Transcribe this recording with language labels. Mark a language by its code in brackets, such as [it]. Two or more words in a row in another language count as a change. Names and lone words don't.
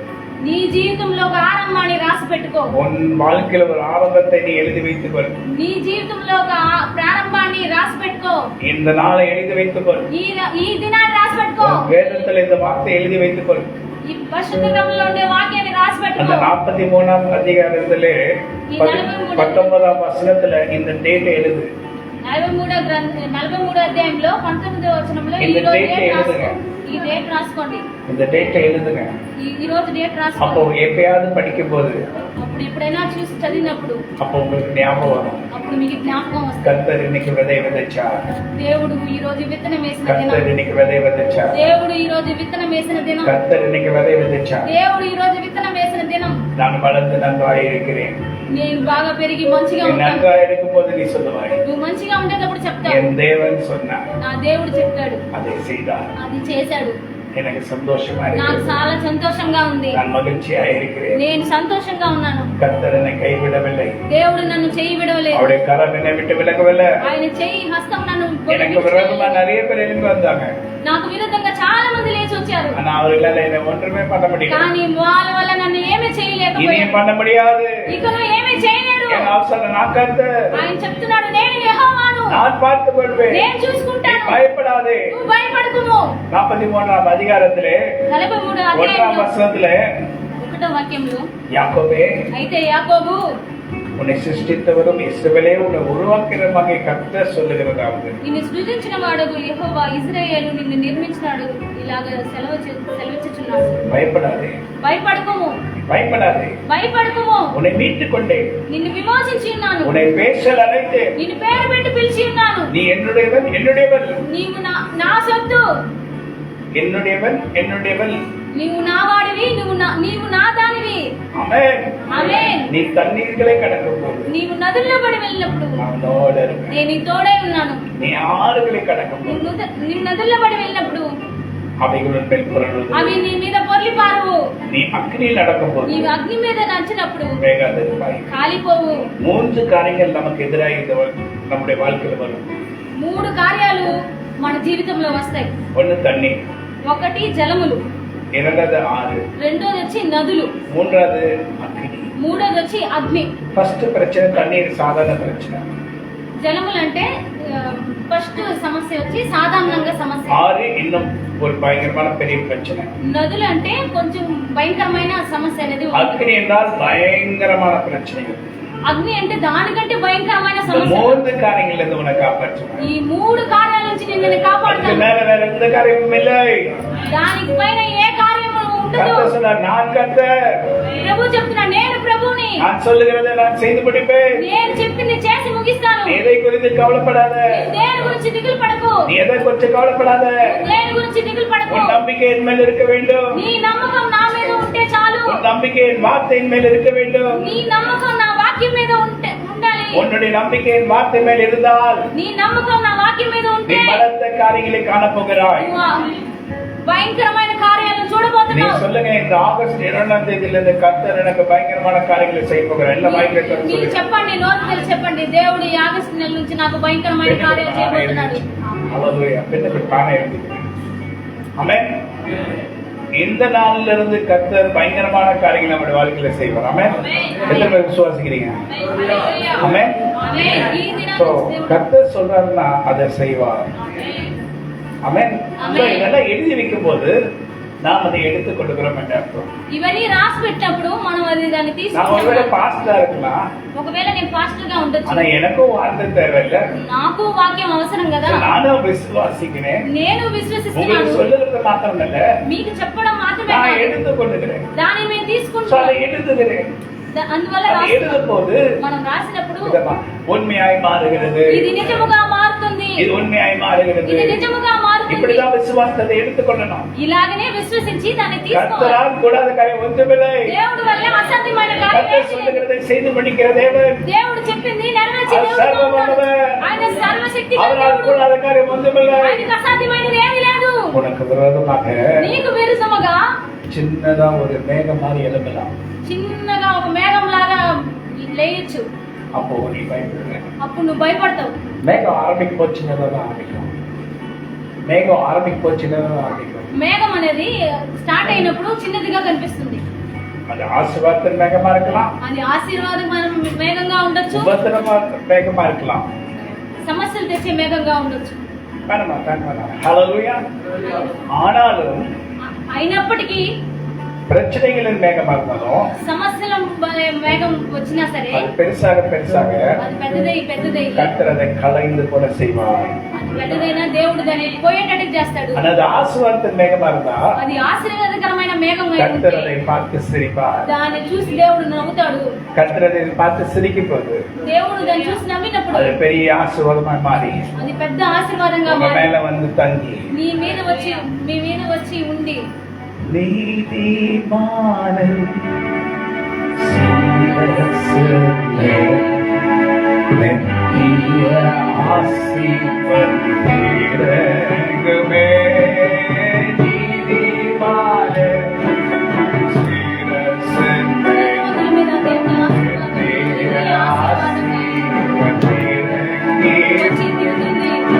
[te] నీ జీవితంలో ఒక ఆరంభాన్ని రాసి పెట్టుకో. [ta] உன் வாழ்க்கையில ஒரு ஆரம்பத்தை நீ எழுதி வைத்துக்கொள். [te] నీ జీవితంలో ఒక ప్రారంభాన్ని రాసి పెట్టుకో. [ta] இந்த நாளை எழுதி வைத்துக்கொள். [te] ఈ దినాన్ని రాసి పెట్టుకో. [ta] உன் வேதத்துல இந்த வார்த்தை எழுதி வைத்துக்கொள். [te] ఈ పరిశుద్ధ గ్రంథంలో ఉండే వాక్యాన్ని రాసి [ta] அந்த [te] పెట్టుకో. [ta] 43ஆம் அதிகாரத்திலே 19ஆம் வசனத்துல இந்த டேட் எழுது. [te] 43వ అధ్యాయంలో 19వ వచనంలో ఈ [ta] இந்த [te] రోజు date డేట్ [ta] எழுதுங்க. [te] ఈ డేట్ రాసుకోండి. [ta] இந்த டேட்டை எழுதுங்க. [te] ఈ రోజు డేట్ [ta] அப்போ [te] రాసుకోండి. [ta] எப்பயாவது படிக்கும் போது [te] అప్పుడు ఎప్పుడైనా చూసి చదివినప్పుడు [ta] அப்போ உங்களுக்கு ஞாபகம் வரும். [te] అప్పుడు మీకు జ్ఞాపకం వస్తుంది. [ta] கர்த்தர் இன்னைக்கு விதை விதைச்சார். [te] దేవుడు ఈ రోజు విత్తనం వేసిన [ta] கர்த்தர் [te] దినం. [ta] இன்னைக்கு விதை விதைச்சார். [te] దేవుడు ఈ రోజు విత్తనం వేసిన దినం. [ta] கர்த்தர் இன்னைக்கு விதை விதைச்சார். [te] దేవుడు ఈ రోజు విత్తనం వేసిన దినం. [ta] நான் வளர்ந்து நன்றாய் இருக்கிறேன். [te] నేను బాగా పెరిగి మంచిగా [ta] நீ [te] ఉంటాను. [ta] நன்றாய் இருக்கும் போது நீ சொல்லுவாய், [te] నువ్వు మంచిగా ఉండేటప్పుడు చెప్తావు, [ta] என் தேவன் சொன்னார், [te] నా దేవుడు చెప్పాడు, [ta] அதை செய்தார். [te] అది చేశాడు. [ta] எனக்கு சந்தோஷமா [te] నాకు [ta] இருக்கிறது. [te] చాలా సంతోషంగా ఉంది. [ta] நான் மகிழ்ச்சியா இருக்கிறேன். [te] నేను సంతోషంగా ఉన్నాను. [ta] கர்த்தர் என்னை கைவிடவில்லை. [te] దేవుడు నన్ను చెయ్యి విడవలేదు. [ta] அவருடைய கரம் என்னை விட்டு விலகவில்லை. [te] ఆయన చెయ్యి హస్తం నన్ను [ta] எனக்கு விரோதமா நிறைய பேர் எழுந்து வந்தாங்க. [te] నాకు విరుద్ధంగా చాలా మంది లేచి వచ్చారు. [ta] ஆனா அவர்களால என்னை ஒன்றுமே பண்ண முடியல. [te] కానీ వాళ్ళ వల్ల నన్ను ఏమీ చేయలేకపోయారు. [ta] இனியும் பண்ண முடியாது. [te] ఇకను ఏమీ చేయలేరు. [ta] என் அவசரம் நான் கர்த்தர். [te] ఆయన చెప్తున్నాడు, నేను యెహోవాను, [ta] நான் பார்த்துக் கொள்வேன். [te] నేను [ta] நீ [te] చూసుకుంటాను, [ta] பயப்படாதே. [te] నువ్వు భయపడకుము. [ta] 43ஆம் அதிகாரத்திலே [te] 43వ [ta] 1ஆம் [te] అధ్యాయంలో [ta] வசனத்திலே [te] 1వ వాక్యంలో, [ta] யாக்கோபே, [te] అయితే యాకోబు, [ta] உன்னை சிருஷ்டித்தவரும் இஸ்ரவேலே உன்னை உருவாக்கிறமாக கர்த்தர் சொல்லுகிறதாவது, [te] నిన్ను సృజించిన వాడగు యెహోవా ఇశ్రాయేలు నిన్ను నిర్మించినాడు, ఇలాగ సెలవిచ్చుచున్నాడు. [ta] பயப்படாதே, [te] భయపడకుము, [ta] பயப்படாதே. [te] భయపడకుము, [ta] உன்னை மீட்டுக் கொண்டேன். [te] నిన్ను విమోచించి ఉన్నాను, [ta] உன்னை பேசல் அழைத்தேன். [te] నిన్ను పేరు పెట్టి పిలిచి ఉన్నాను. [ta] நீ என்னுடையவன், என்னுடையவள். [te] నీవు నా సొత్తు, [ta] என்னுடையவன், என்னுடையவள். [te] నీవు నా వాడివి, నీవు నా దానివి. [ta] ஆமென். [te] ఆమేన్. [ta] நீ தண்ணீர்களை கடக்கும் போது [te] నీవు నదుల్లో పడి వెళ్ళినప్పుడు [ta] அவனோடு இருப்பேன். [te] నేను నీ తోడై ఉన్నాను. [ta] நீ ஆறுகளை கடக்கும் போது [te] నీవు నదుల్లో పడి వెళ్ళినప్పుడు [ta] அவைகளுடன் மேல் புரளும். [te] అవి నీ మీద పొర్లి పారవు. [ta] நீ அக்னியில் நடக்கும் போது [te] నీవు అగ్ని మీద నడిచినప్పుడు [ta] வேகாதிருப்பாய். [te] కాలిపోవు. [ta] 3 காரியங்கள் நமக்கு எதிராக நம்முடைய வாழ்க்கையில வரும். [te] 3 కార్యాలు మన జీవితంలో వస్తాయి. [ta] ஒண்ணு தண்ணி, [te] ఒకటి జలములు, [ta] இரண்டாவது ஆறு, [te] రెండోది వచ్చి నదులు, [ta] மூன்றாவது அக்னி. [te] మూడోది వచ్చి అగ్ని. [ta] ஃபர்ஸ்ட் பிரச்சனை தண்ணீர் சாதாரண பிரச்சனை. [te] జలములు అంటే ఫస్ట్ సమస్య వచ్చి సాధారణంగా సమస్య. [ta] ஆறு இன்னும் ஒரு பயங்கரமான பெரிய பிரச்சனை. [te] నదులు అంటే కొంచెం భయంకరమైన సమస్య అనేది ఉంది. [ta] அக்னி என்றால் பயங்கரமான பிரச்சனைகள். [te] అగ్ని అంటే దానికంటే భయంకరమైన [ta] இந்த [te] సమస్య. [ta] 3 காரியங்கள்ல இருந்து உன்னை காப்பாற்றுவேன். [te] ఈ 3 కార్యాల నుంచి నిన్ను [ta] அதுக்கு [te] కాపాడుతాను. [ta] மேல வேற எந்த காரியமும் இல்லை. [te] దానికి పైన ఏ కార్యము ఉండదు. [ta] கர்த்தர் சொன்னார், நான் கர்த்தர். [te] ప్రభు చెప్తున్నా, నేను ప్రభువుని, [ta] நான் சொல்லுகிறதை நான் செய்து முடிப்பேன். [te] నేను చెప్పింది చేసి ముగిస్తాను. [ta] நீ எதை குறித்து கவலைப்படாத. [te] నీవు దేని గురించి దిగులు పడకు. [ta] நீ எதை குறித்து கவலைப்படாத. [te] దేని గురించి దిగులు పడకు. [ta] உன் நம்பிக்கை என் மேல் இருக்க வேண்டும். [te] నీ నమ్మకం నా మీద ఉంటే చాలు. [ta] உன் நம்பிக்கை என் வார்த்தையின் மேல் இருக்க வேண்டும். [te] నీ నమ్మకం నా వాక్యం మీద ఉండాలి. [ta] உன்னுடைய நம்பிக்கை என் வார்த்தை மேல் இருந்தால் [te] నీ నమ్మకం నా వాక్యం మీద [ta] நீ [te] ఉంటే [ta] பலத்த காரியங்களை காணப்போகிறாய். [te] నువ్వు భయంకరమైన కార్యాలను [ta] நீ [te] చూడబోతున్నావు. [ta] சொல்லுங்க, இந்த ஆகஸ்ட் 2ஆம் தேதியில இருந்து கர்த்தர் எனக்கு பயங்கரமான காரியங்களை செய்ய போகிறார். எல்லா வாய்க்கையும் [te] మీరు [ta] சொல்லுங்க. [te] చెప్పండి, నోరు తెరిచి చెప్పండి, దేవుడు ఈ ఆగస్టు నెల నుంచి నాకు భయంకరమైన కార్యాలు చేయబోతున్నాడు. [ta] ஹல்லேலூயா. பெண்ணுக்கு தானே எழுதிக்கிறேன். ஆமென். இந்த நாள்ல இருந்து கர்த்தர் பயங்கரமான காரியங்களை நம்முடைய வாழ்க்கையில செய்வார். ஆமென். எத்தனை பேர் விசுவாசிக்கிறீங்க? ஆமென். [te] ఆమేన్. ఈ దినాన్ని [ta] சோ [te] దేవుడు [ta] கர்த்தர் சொல்றாருன்னா அதை செய்வார். ஆமென். சோ இதெல்லாம் எழுதி வைக்கும் போது நாம் அதை எடுத்துக் கொள்கிறோம் என்று அர்த்தம். [te] ఇవన్నీ రాసి పెట్టినప్పుడు మనం దాన్ని [ta] நான் ஒருவேளை [te] తీసుకుంటాం. [ta] பாஸ்டா இருக்கலாம், [te] ఒకవేళ నేను పాస్టర్ గా ఉండొచ్చు, [ta] ஆனா எனக்கும் வார்த்தை தேவையில்லை. [te] నాకు వాక్యం అవసరం కదా. [ta] நானும் விசுவாசிக்கிறேன். [te] నేను [ta] உங்களுக்கு [te] విశ్వసిస్తున్నాను. [ta] சொல்லுகிறது மாத்திரம் இல்ல, [te] మీకు చెప్పడం మాత్రమే [ta] நான் [te] కాదు, [ta] எடுத்துக் கொள்ளுகிறேன். [te] దాన్ని మేము So, తీసుకుంటాం. [ta] அதை எழுதுகிறேன். [te] అందువల్ల [ta] அதை [te] రాస్తున్నాం. [ta] எழுதும் போது [te] మనం రాసినప్పుడు [ta] உண்மையாய் மாறுகிறது. [te] ఇది నిజముగా మారుతుంది, [ta] இது உண்மையாய் மாறுகிறது. [te] ఇది నిజముగా మారుతుంది. [ta] இப்படிதான் விசுவாசத்தை எடுத்துக்கொள்ளணும். [te] ఇలాగనే విశ్వసించి దాన్ని తీసుకోవాలి. [ta] கர்த்தரால் கூடாத காரியம் ஒன்றுமில்லை. [te] దేవుడి వల్ల అసాధ్యమైన కార్యం [ta] கர்த்தர் [te] ఏదీ లేదు. [ta] சொல்லுகிறதை செய்து முடிக்கிற தேவன். [te] దేవుడు చెప్పింది నెరవేర్చే [ta] அவர் [te] దేవుడు. [ta] சர்வவல்லவர். [te] ఆయన సర్వశక్తిగల [ta] அவரால் [te] దేవుడు. [ta] கூடாத காரியம் ஒன்றுமில்லை. [te] ఆయనకు అసాధ్యమైనది ఏమీ లేదు. [ta] உனக்கு விரோதமாக [te] నీకు విరుద్ధముగా [ta] சின்னதா ஒரு மேகம் மாதிரி எழும்பலாம். [te] చిన్నగా ఒక మేఘం లాగా లేయచ్చు. [ta] அப்போ நீ பயப்படுற. [te] అప్పుడు నువ్వు భయపడతావు. [ta] மேகம் ஆரம்பிக்கும் போது சின்னதா தான் ஆரம்பிக்கும். மேகம் ஆரம்பிக்கும் போது சின்னதா தான் ஆரம்பிக்கும். [te] మేఘం అనేది స్టార్ట్ అయినప్పుడు చిన్నదిగా కనిపిస్తుంది. [ta] அது ஆசீர்வாதத்தின் மேகமா இருக்கலாம். [te] అది ఆశీర్వాదమైన మేఘంగా ఉండొచ్చు. [ta] உபத்திரமா மேகமா இருக்கலாம். [te] సమస్యలు తెచ్చే మేఘంగా ఉండొచ్చు. [ta] வேணாமா வேணாம். ஹalleluya. ஆனாலும் [te] అయినప్పటికీ [ta] பிரச்சனைகளின் மேகமா இருந்தாலும் [te] సమస్యల మేఘం వచ్చినా సరే [ta] அது பெருசாக பெருசாக [te] అది పెద్దదై [ta] கர்த்தர் அதை கலைந்து கூட செய்வார். [te] అది పెద్దదైనా దేవుడు దాన్ని పోయేటట్టు చేస్తాడు. [ta] அது ஆசீர்வாதத்தின் மேகமா இருந்தா [te] అది ఆశీర్వాదకరమైన మేఘం [ta] கர்த்தர் [te] అయితే [ta] அதை பார்த்து சிரிப்பார். [te] దాన్ని చూసి దేవుడు నవ్వుతాడు. [ta] கர்த்தர் அதை பார்த்து சிரிக்கும் போது [te] దేవుడు దాన్ని చూసి నవ్వినప్పుడు [ta] அது பெரிய ஆசீர்வாதமா மாறி [te] అది పెద్ద ఆశీర్వాదంగా [ta] உங்க [te] మారి [ta] மேல வந்து தங்கி [te] మీ మీద వచ్చి ఉండి [ta] நீதிமானன் சீரசனே நித்திய ஆசீர்வாதமே. நீதிமானன் சீரசனே [te] మీద దేవుని ఆశీర్వాదం వచ్చి తిరుగుతుంది.